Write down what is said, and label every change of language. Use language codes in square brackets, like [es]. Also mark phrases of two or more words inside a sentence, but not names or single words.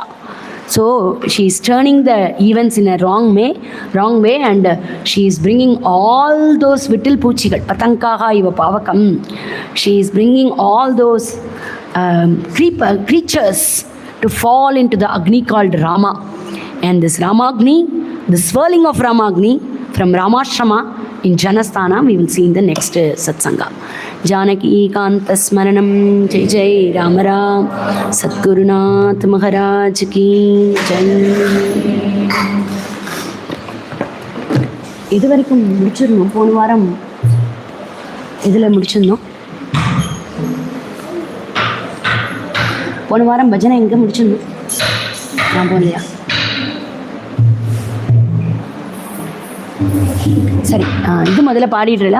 [en] So she is turning the events in a wrong way, and she is bringing all those [ta] விட்டில் பூச்சிகள், [sa] पतङ्काः इव पावकम्. [en] She is bringing all those creatures to fall into the Agni called Rama. And this Ramagni, the swirling of Ramagni from Ramashrama in Janasthana, we will see in the next satsanga. [sa] जानकी कान्त स्मरणम्, जय जय राम राम, [hi] सद्गुरुनाथ महाराज की जय. [ta] இது வரைக்கும் முடிச்சிடணும். போன வாரம் இதில் முடிச்சிருந்தோம். போன வாரம் பஜனை எங்கே முடிச்சிருந்தோம்? நான் போகலையா? சரி, இது முதல்ல பாடிடுறா.